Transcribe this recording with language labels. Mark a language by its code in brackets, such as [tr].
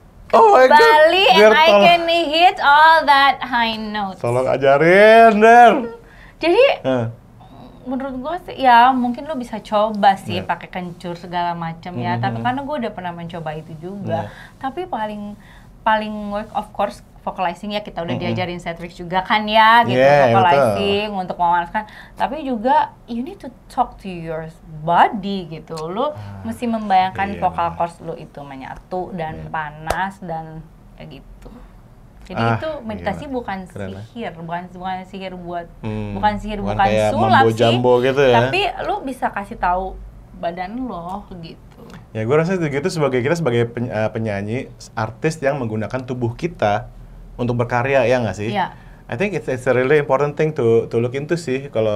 [en] Bali and I can hit all that high notes. [id] Tolong ajarin, Der. Jadi menurut gue sih ya mungkin lo bisa coba sih pakai kencur segala macam ya. Tapi karena gue udah pernah mencoba itu juga. Tapi paling work [en] of course [id] vocalizing ya, kita udah diajarin Cedric juga kan ya gitu, vocalizing untuk memanaskan. Tapi juga [en] you need to talk to your body [id] gitu. Lu mesti membayangkan vocal cords lu itu menyatu dan panas dan kayak gitu. Jadi itu meditasi bukan sihir, bukan sihir buat bukan sulap sih. Gitu ya. Tapi lu bisa kasih tahu badan lo gitu. Ya gue rasa gitu kita sebagai penyanyi, artis yang menggunakan tubuh kita untuk berkarya, ya nggak sih? Yeah. [en] I think it's a really important thing to look into sih.